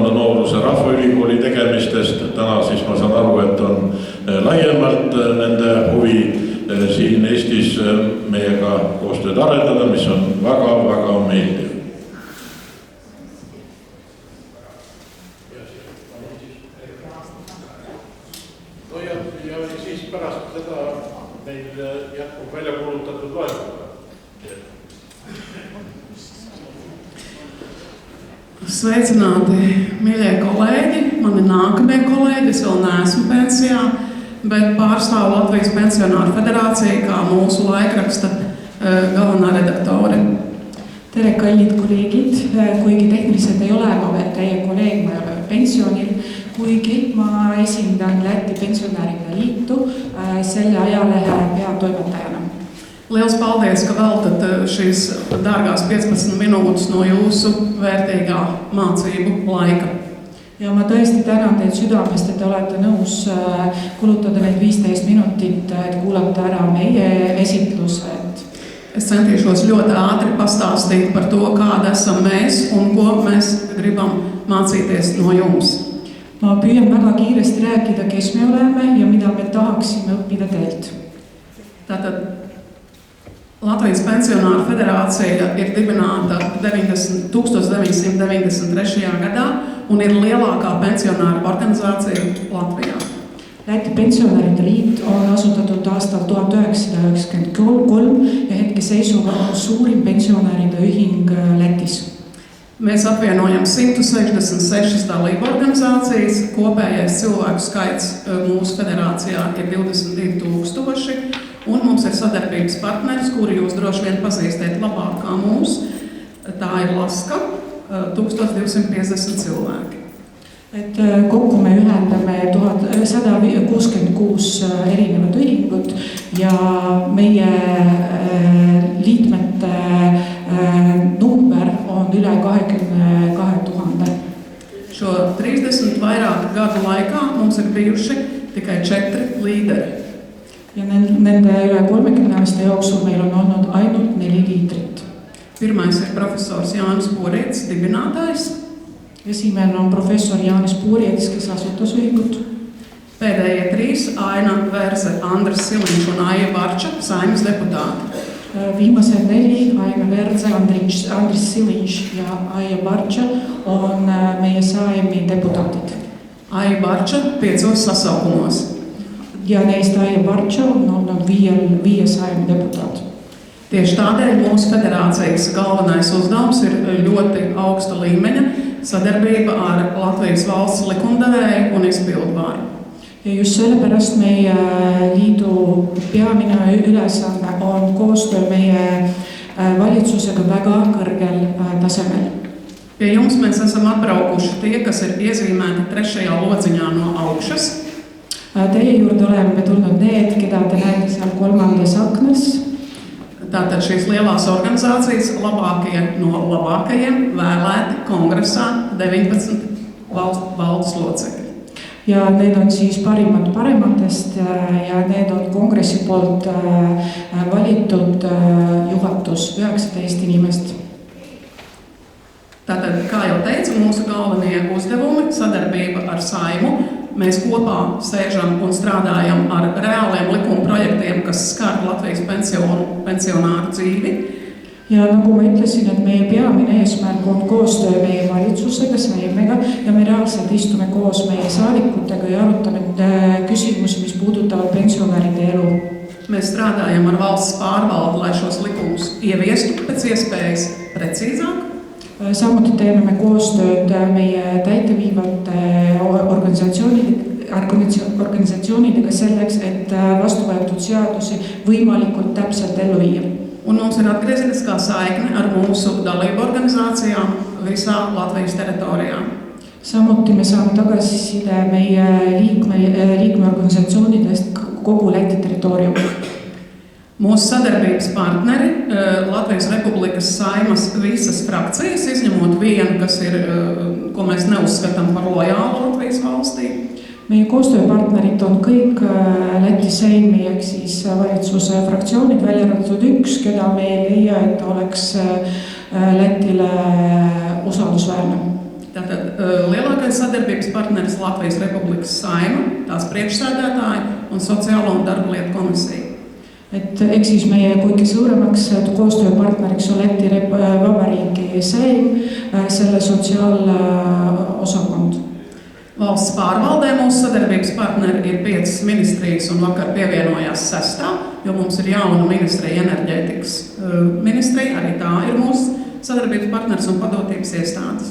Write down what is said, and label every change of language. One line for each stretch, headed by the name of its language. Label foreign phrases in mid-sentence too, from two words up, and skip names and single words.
Estonian: nooruse rahvaülikooli tegemistest. Täna siis ma saan aru, et on laiemalt nende huvi siin Eestis meiega koostööd arendada, mis on väga-väga meeldiv. No ja siis pärast seda meil jätkub välja kuulutatud loenguga.
Latvian: Sveicināti, mīļie kolēģi, mani nākamie kolēģi, es vēl neesmu pensijā, bet pārstāvu Latvijas Pensionāru federāciju kā mūsu laikraksta galvenā redaktore.
Estonian: Tere kallid kolleegid, kuigi tehniliselt ei ole ma veel teie kolleeg, ma ei ole pensionil, kuigi ma esindan Läti Pensionäride Liitu selle ajalehe peatoimetajana.
Latvian: Liels paldies, ka veltat šīs dārgās 15 minūtes no jūsu vērtīgā mācību laika.
Estonian: Ja ma tõesti tänan teid südamest, et te olete nõus kulutada need 15 minutit, et kuulata ära meie esitlused.
Latvian: Es centīšos ļoti ātri pastāstīt par to, kāda esam mēs un ko mēs gribam mācīties no jums.
Estonian: Ma püüan väga kiiresti rääkida, kes me oleme ja mida me tahaksime õppida teilt.
Latvian: Tātad Latvijas Pensionāru federācija ir dibināta 1993. gadā un ir lielākā pensionāru organizācija Latvijā.
Estonian: Läti Pensionäride Liit on asutatud aastal 1993 ja hetke seisuga on suurim pensionäride ühing Lätis.
Latvian: Mēs apvienojam 166 dalību organizācijas, kopējais cilvēku skaits mūsu federācijā ir 22,000 un mums ir sadarbības partneris, kuri jūs droši vien pazīstēt labāk kā mūs. Tā ir Laska, 1250 cilvēki.
Estonian: Et kokku me ühendame 1166 erinevat ühingut ja meie liikmete number on üle 22,000.
Latvian: Šo 30 vairāk gadu laikā mums ir bijuši tikai 4 līderi.
Estonian: Ja nende üle 30 aasta jooksul meil on olnud ainult 4 liidrit.
Latvian: Pirmais ir profesors Jānis Puurietis, dibinātājs.
Estonian: Esimene on professor Jānis Puurietis, kes asutas ühingut.
Latvian: Pēdējie 3 Aina Verze, Andris Siliņš un Aija Barča, Saeimas deputāti.
Estonian: Viimased 4 Aina Verze, Andris Siliņš ja Aija Barča on meie Saeimi deputātid.
Latvian: Aija Barča 5 sasaukumos.
Estonian: Ja neist Aija Barča on olnud 5 Saeima deputāti.
Latvian: Tieši tādēļ mūsu federācijas galvenais uzdevums ir ļoti augsta līmeņa sadarbība ar Latvijas valsts likumdevēju un izpildvaru.
Estonian: Ja just sellepärast meie liidu peamine ülesanne on koostöö meie valitsusega väga kõrgel tasemel.
Latvian: Pie jums mēs esam atbraukuši tie, kas ir iezīmēti 3. lodziņā no augšas.
Estonian: Teie juurde oleme tulnud need, keda te näete seal 3. aknas.
Latvian: Tātad šīs lielās organizācijas labākie no labākajiem vēlēti kongresā 19 valdes locekļi.
Estonian: Ja need on siis parimad parematest ja need on kongressi poolt valitud juhatus 19 inimest.
Latvian: Tātad, kā jau teicu, mūsu galvenie uzdevumi sadarbība ar Saimu. Mēs kopā sēžam un strādājam ar reāliem likuma projektiem, kas skar Latvijas pensionāru dzīvi.
Estonian: Ja nagu ma ütlesin, et meie peamine eesmärk on koostöö meie valitsusega, Saimega, ja me reaalselt istume koos meie saadikutega ja arutame küsimusi, mis puudutavad pensionäride elu.
Latvian: Mēs strādājam ar valsts pārvaldi, lai šos likumus ieviestu pēc iespējas precīzāk.
Estonian: Samuti teeme me koostööd meie täiteviivate organisatsioonidega selleks, et vastu võetud seadusi võimalikult täpselt ellu viia.
Latvian: Un mums ir atgriezeniskā saikne ar mūsu dalību organizācijām visā Latvijas teritorijā.
Estonian: Samuti me saame tagasiside meie liikmeorganisatsioonidest kogu Läti territooriumil.
Latvian: Mūsu sadarbības partneri Latvijas Republikas Saimas visas frakcijas, izņemot vienu, kas ir, ko mēs neuzskatām par lojālu Latvijas valstī.
Estonian: Meie koostööpartnerid on kõik Läti Seimi ehk siis valitsuse fraktsioonid, välja arvatud üks, keda me ei leia, et oleks Lätile usaldusväärne.
Latvian: Tātad lielākais sadarbības partneris Latvijas Republikas Saima, tās priekšsēdētāji un Sociālo un darba lietu komisija.
Estonian: Et ehk siis meie kuigi suuremaks koostööpartneriks on Läti Vabariigi Seim, selle sotsiaalosakond.
Latvian: Valsts pārvaldē mūsu sadarbības partneri ir 5 ministrijas un vakar pievienojās 6, jo mums ir jauna ministrija enerģētikas ministrija, arī tā ir mūsu sadarbības partneris un padotības iestādes.